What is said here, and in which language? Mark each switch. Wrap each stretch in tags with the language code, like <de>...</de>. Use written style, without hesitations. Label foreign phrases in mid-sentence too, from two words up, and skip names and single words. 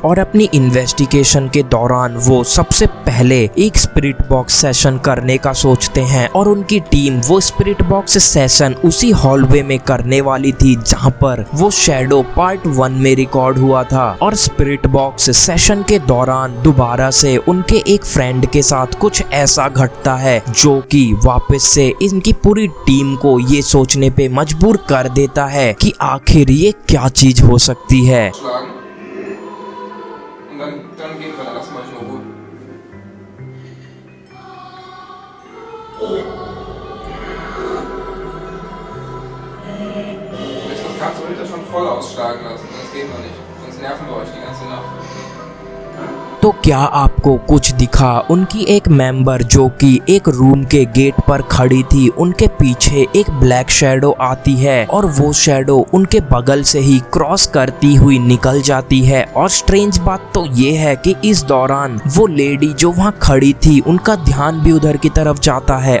<hi>और अपनी इन्वेस्टिगेशन के दौरान वो सबसे पहले एक</hi> <en>spirit box session</en> <hi>करने का सोचते हैं, और उनकी टीम वो</hi> <en>spirit box session</en> <hi>उसी हॉलवे में करने वाली थी जहां पर वो</hi> <en>shadow part 1</en> <hi>में रिकॉर्ड हुआ था। और</hi> <en>spirit box session</en> <hi>के दौरान दोबारा से उनके एक फ्रेंड के साथ कुछ ऐसा घटता है जो कि वापस से इनकी पूरी टीम को ये सोचने पे मजबूर कर देता है कि आखिर ये क्या चीज हो सकती है।</hi> <de>schlagen. Und dann gehen wir, dann lassen wir euch in Ruhe. Das kannst du heute schon voll ausschlagen lassen, sonst gehen wir nicht. Sonst nerven wir euch die ganze Nacht.</de> <hi>तो क्या आपको कुछ दिखा? उनकी एक मेंबर जो कि एक रूम के गेट पर खड़ी थी, उनके पीछे एक</hi> <en>black shadow</en> <hi>आती है और वो शैडो उनके बगल से ही क्रॉस करती हुई निकल जाती है। और स्ट्रेंज बात तो ये है कि इस दौरान वो लेडी जो वहाँ खड़ी थी उनका ध्यान भी उधर की तरफ जाता है।</hi>